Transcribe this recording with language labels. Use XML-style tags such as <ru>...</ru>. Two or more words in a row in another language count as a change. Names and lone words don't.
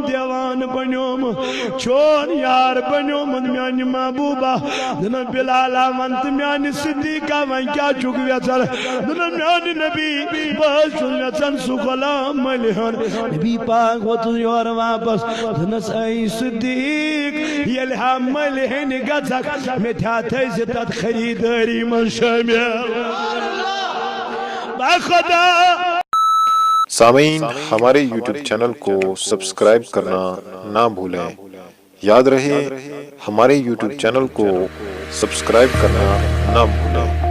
<ks>دیوان بنیومُت چون یار بنیومُت میانہِ محبوبہ دپان بلالا ون تہٕ میانہِ صدیقہ وۄنۍ کیٛاہ چھُکھ یژھان دپان میانہِ نبی بہٕ حظ چھُس یژھان سُہ غلام مٔلۍ ہیوٚن نبی پاک ووٚتُس یورٕ واپس دپنس اے صدیق ییٚلہِ ہا مٔلۍ ہیٚنہِ گژھکھ مےٚ تہِ ہا تھٲیزِ تتھ خریدٲری منٛز شٲمِل بخدا</ks> <ur>سامعین ہمارے یوٹیوب چینل کو سبسکرائب کرنا نہ بھولیں یاد رہے ہمارے یوٹیوب چینل کو سبسکرائب کرنا نہ بھولیں</ur>